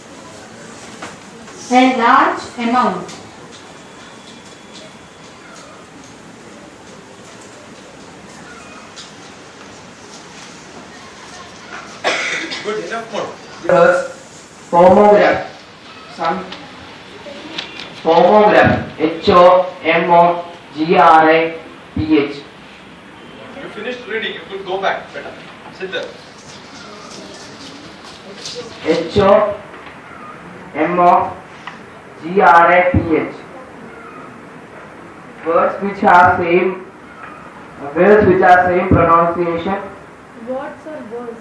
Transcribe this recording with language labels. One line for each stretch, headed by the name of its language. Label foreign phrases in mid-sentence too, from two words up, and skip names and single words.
English: A large amount. Good, enough more. Homograph. Some homograph. H-O-M-O-G-R-A-P-H. You finished reading, you could go back better. Sit there. H-O-M-O-G-R-A-P-H. Words which are same pronunciation. Words or words?